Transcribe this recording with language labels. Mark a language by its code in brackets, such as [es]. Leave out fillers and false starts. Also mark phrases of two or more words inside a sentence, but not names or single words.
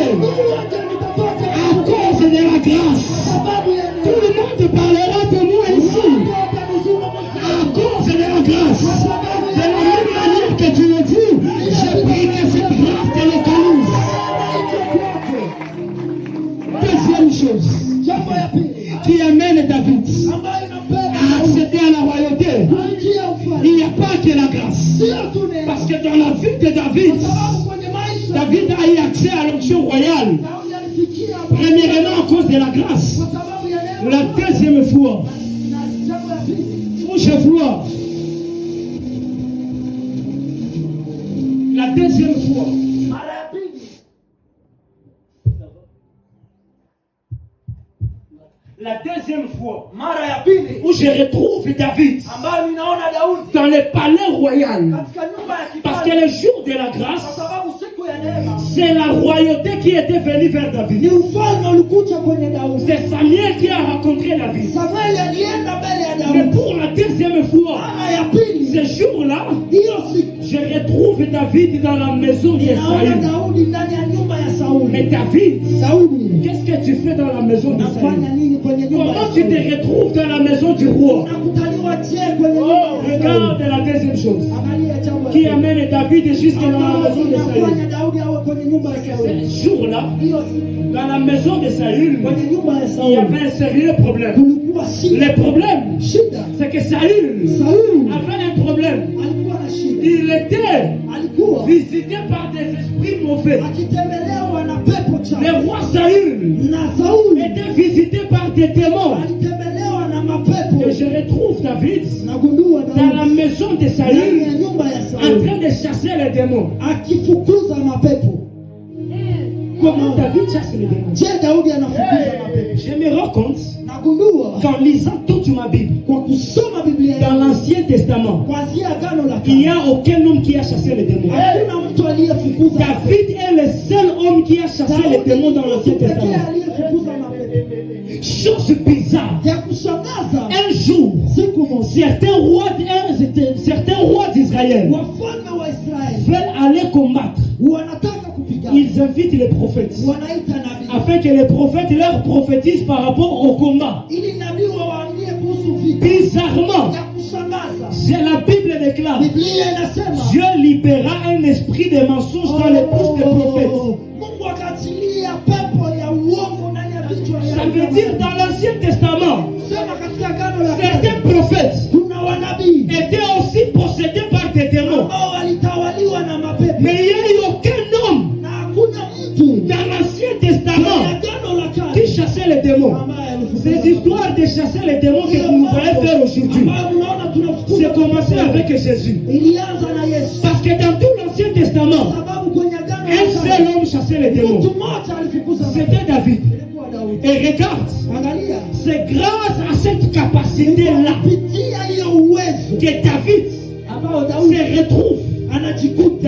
[sw] Nitakuwa nitapata [fr] à cause de la grâce. [sw] kwa sababu ya [fr] Tout [sw] neema. [fr] le monde parlera de moi ici à cause de la grâce. De la même manière que tu le dis, je prie que cette grâce te localise. Deuxième chose [sw] Jambo ya pili [fr] qui amène David [sw] ambayo inampenda [fr] à accéder à la royauté, [sw] kuingia ufalme [fr] il n'y a pas que la grâce. [sw] sio tu neema, [fr] Parce que dans la vie de David, [sw] kwa sababu kwenye maisha [fr] David a eu accès à l'onction royale. [sw] Daudi alifikia [fr] Premièrement à cause de la grâce. [sw] kwa sababu ya neema. [fr] La deuxième fois [sw] Na jambo ya pili [fr] où je vois, la deuxième fois, [sw] mara ya pili [fr] la deuxième fois [sw] mara ya pili [fr] où je retrouve David [sw] ambayo ninaona Daudi [fr] dans le palais royal. [sw] katika nyumba ya [fr] Parce que [sw] kifalme [fr] le jour de la [sw] kwa [fr] grâce, [sw] sababu siku ya neema [fr] c'est la royauté qui était venue vers [sw] ni [fr] David. [sw] ufalme ulikuja kwenye Daudi. [fr] C'est Samuel qui a rencontré David. [sw] Samueli alienda mbele ya [fr] Mais [sw] Daudi. [fr] pour la deuxième fois, [sw] Mara ya pili [fr] ce jour-là, [sw] hiyo siku [fr] je retrouve David dans la maison de [sw] ninaona [fr] Saül. [sw] Daudi ndani ya nyumba ya [fr] Mais [sw] Sauli. [fr] David, [sw] Sauli, [fr] qu'est-ce que tu fais dans la maison de [sw] unafanya [fr] Saül? [sw] nini kwenye nyumba ya [fr] Comment tu [sw] Sauli? [fr] te retrouves dans la maison du roi? [sw] Unakutaliwa je kwenye Oh, nyumba ya Sauli? [fr] regarde la deuxième chose [sw] Angalia jambo [fr] qui [sw] la pili. [fr] amène David jusque dans la maison de Saül. [sw] Inafanya Daudi awe kwenye nyumba ya Sauli. [fr] Ce jour-là, [sw] Hiyo siku [fr] dans la maison de Saül, [sw] kwenye nyumba ya [fr] il y [sw] Sauli [fr] avait un sérieux problème. [sw] kulikuwa shida. [fr] Le problème, [sw] Shida. [fr] c'est que Saül [sw] Sauli [fr] avait un problème. [sw] alikuwa na shida. [fr] Il était [sw] Alikuwa [fr] visité par des esprits mauvais. [sw] akitembelewa na pepo chafu. [fr] Le roi Saül [sw] Na Sauli [fr] était visité par des démons. [sw] alitembelewa na mapepo. [fr] Et je retrouve David [sw] Nagundua [fr] dans la [sw] Daudi [fr] maison de [sw] ndani [fr] Saül [sw] ya nyumba ya [fr] en [sw] Sauli [fr] train de chasser les démons. [sw] akifukuza mapepo. [fr] Comment David chasse les démons? [sw] Je, Daudi anafukuza mapepo. [fr] Je me rends compte [sw] Nagundua [fr] qu'en lisant toute ma Bible, [sw] kwa kusoma Biblia [fr] dans [sw] yangu [fr] l'Ancien Testament, [sw] kuanzia Agano la [fr] il n'y [sw] Kale, [fr] a aucun homme qui a chassé les démons. [sw] hakuna mtu aliyefukuza mapepo. [fr] David est le seul homme qui a chassé les démons dans l'Ancien [sw] pekee [fr] Testament. [sw] aliyefukuza mapepo. [fr] Chose bizarre. [sw] Ya kushangaza, [fr] Un jour, [sw] siku moja [fr] certains rois d'Israël [sw] wafalme wa Israeli [fr] veulent aller combattre. [sw] wanataka kupigana, [fr] Ils invitent les prophètes [sw] wanaita nabii [fr] afin que les prophètes leur prophétisent par rapport au combat. [sw] ili nabii wawaambie kuhusu vita. [fr] Bizarrement, [sw] ya kushangaza, [fr] la Bible déclare, [sw] Biblia inasema [fr] Dieu libéra un esprit de mensonge dans les bouches des prophètes. [sw] Mungu akaachilia pepo ya uongo ndani ya vichwa [fr] Ça veut dire dans l'Ancien Testament, [sw] sema katika agano la kale [fr] certains prophètes [sw] kuna wanabii [fr] étaient aussi possédés par des démons. [sw] ambao walitawaliwa na mapepo, [fr] Mais il n'y a eu aucun homme [sw] na hakuna mtu [fr] dans l'Ancien [sw] kwenye [fr] Testament [sw] agano la [fr] qui [sw] kale [fr] chassait les démons. [sw] ambaye alifukuza [fr] Ces histoires de chasser les démons que vous voyez faire aujourd'hui, [sw] ambayo mnaona tunafukuza [fr] c'est commencé avec Jésus. [sw] ilianza na Yesu, [fr] Parce que dans tout l'Ancien Testament, [sw] sababu kwenye agano [fr] un [sw] la [fr] seul [sw] kale [fr] homme chassait les démons. [sw] mtu mmoja alifukuza mapepo, [fr] C'était David. [sw] ilikuwa Daudi. [fr] Et regarde, [sw] Angalia, [fr] c'est grâce à cette capacité-là [sw] kupitia hiyo uwezo [fr] que David [sw] ambao Daudi [fr] se retrouve [sw] anajikuta